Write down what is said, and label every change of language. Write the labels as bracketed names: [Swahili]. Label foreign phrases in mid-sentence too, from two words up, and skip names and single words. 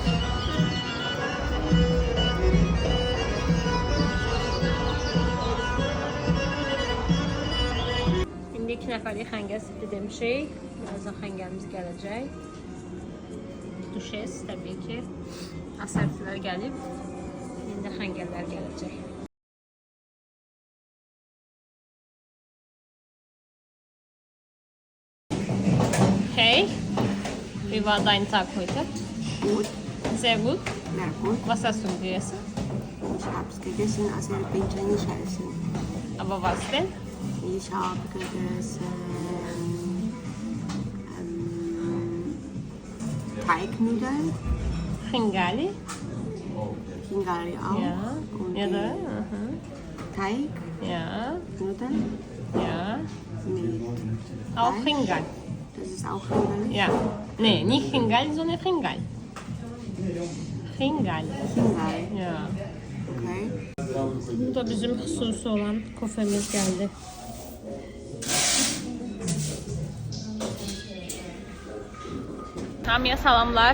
[Azerbaijani] İndi 2 nəfərlik xəngəl sifti demişik. Birazdan xəngəlimiz gələcək. Duşes təbii ki. Asertilər gəlib. İndi xəngəllər gələcək. Hey. [German] Wie war dein Tag heute? Gut, Sehr gut. sehr gut. Was hast du gegessen? Ich habe es gegessen, aserbaidschanische Essen. Aber was denn? Ich habe gegessen Teignudeln, Hingali. Hingali auch. Ja. Und Ja, da. Teig, Ja. Nudeln Ja. mit Auch Fleisch. Hingal. Das ist auch Hingali. Ja. Nee, nicht Hingal, sondern Hingal. Hingal. Hingali, Ya. okay. [Azerbaijani] Bu da bizim hususi olan kofemiz geldi. Hamıya salamlar.